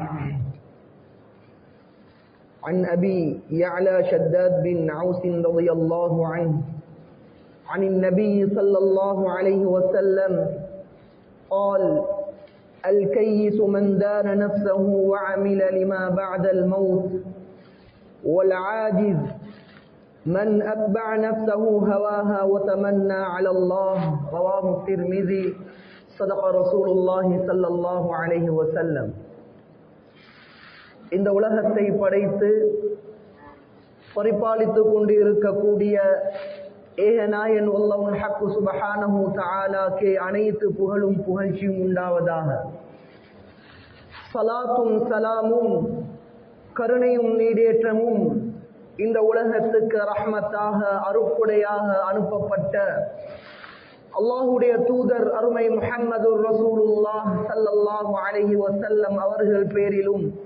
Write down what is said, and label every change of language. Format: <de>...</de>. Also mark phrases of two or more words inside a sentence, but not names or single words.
<ar>عن أبي يعلى شداد بن عوس رضي الله عنه عن النبي صلى الله عليه وسلم قال: الكيس من دان نفسه وعمل لما بعد الموت، والعاجز من أتبع نفسه هواها وتمنى على الله. رواه الترمذي. صدق رسول الله صلى الله عليه وسلم.</ar> <ta>இந்த உலகத்தை படைத்து பரிபாலித்துக் கொண்டு இருக்கக்கூடிய ஏகநாயன் அல்லாஹ்</ta> <ar>الحق سبحانه تعالى</ar> <ta>அனைத்து புகழும் புகழ்ச்சியும் உண்டாவதாக. ஸலாத்தும் ஸலாமும் கருணையும் நீடேற்றமும் இந்த உலகத்துக்கு ரஹ்மத்தாக அருட்கொடையாக அனுப்பப்பட்ட அல்லாஹ்வுடைய தூதர் அருமை</ta> <ar>محمد رسول الله صلى الله عليه وسلم</ar> <ta>அவர்கள் பேரிலும்</ta>